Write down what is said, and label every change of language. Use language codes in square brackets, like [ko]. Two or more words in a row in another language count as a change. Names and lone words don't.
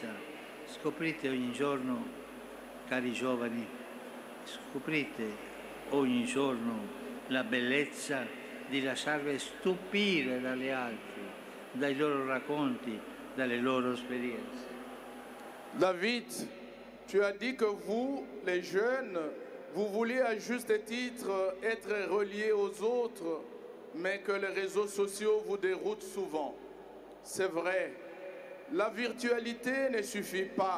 [it] Scoprite ogni giorno, cari giovani, scoprite ogni giorno la bellezza di lasciarvi stupire dagli altri, dai loro racconti, dalle loro esperienze. [fr] David Tu as dit que vous, les jeunes, vous vouliez à juste titre être reliés aux autres, mais que les réseaux sociaux vous déroutent souvent. C'est vrai, la virtualité ne suffit pas.